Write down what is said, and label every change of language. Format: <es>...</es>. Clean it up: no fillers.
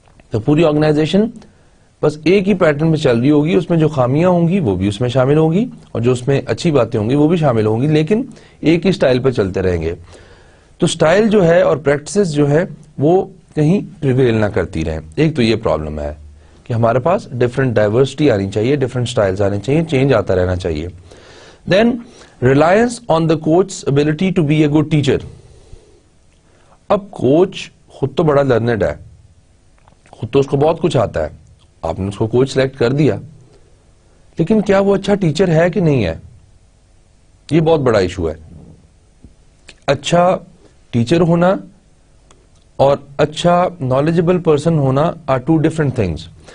<ur>تو پوری آرگنائزیشن بس ایک ہی پیٹرن میں چل رہی ہوگی, اس میں جو خامیاں ہوں گی وہ بھی اس میں شامل ہوں گی اور جو اس میں اچھی باتیں ہوں گی وہ بھی شامل ہوں گی, لیکن ایک ہی سٹائل پہ چلتے رہیں گے. تو سٹائل جو ہے اور پریکٹسز جو ہے وہ کہیں پریویل نہ کرتی رہیں. ایک تو یہ پرابلم ہے کہ ہمارے پاس ڈفرنٹ ڈائیورسٹی آنی چاہیے, ڈفرنٹ سٹائلز آنے چاہیے, چینج آتا رہنا چاہیے.</ur> <en>Then reliance on the coach ability to be a good teacher.</en> <ur>اب کوچ خود تو بڑا لرنڈ ہے, خود تو اس کو بہت کچھ آتا ہے, آپ نے اس کو کوچ سلیکٹ کر دیا, لیکن کیا وہ اچھا ٹیچر ہے کہ نہیں ہے؟ یہ بہت بڑا ایشو ہے. اچھا ٹیچر ہونا اور اچھا نالجبل پرسن ہونا</ur> <en>Are two different things.</en>